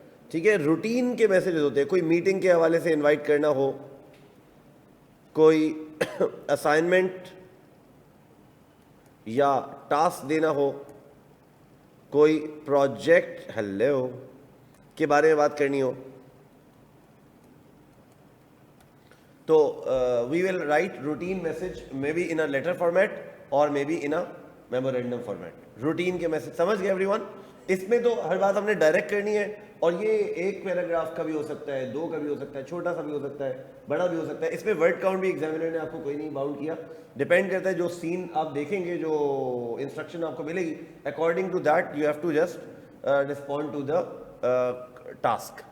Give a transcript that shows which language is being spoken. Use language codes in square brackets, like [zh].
[ur] ٹھیک ہے, روٹین کے میسیجز ہوتے ہیں, کوئی میٹنگ کے حوالے سے انوائٹ کرنا ہو, کوئی اسائنمنٹ یا ٹاسک دینا ہو, کوئی پروجیکٹ ہیلو کے بارے میں بات کرنی ہو. تو [en] we will write routine message maybe in a letter format or maybe in a memorandum format. [ur] Routine کے میسج سمجھ گئے [en] Everyone. [ur] اس میں تو ہر بات ہم نے ڈائریکٹ کرنی ہے, اور یہ ایک پیراگراف کا بھی ہو سکتا ہے, 2 کا بھی ہو سکتا ہے, چھوٹا سا بھی ہو سکتا ہے, بڑا بھی ہو سکتا ہے. اس میں ورڈ کاؤنٹ بھی ایگزامینر نے آپ کو کوئی نہیں باؤنڈ کیا, ڈپینڈ کرتا ہے جو سین آپ دیکھیں گے, جو انسٹرکشن آپ کو ملے گی, [en] According to that you have to just respond to the task.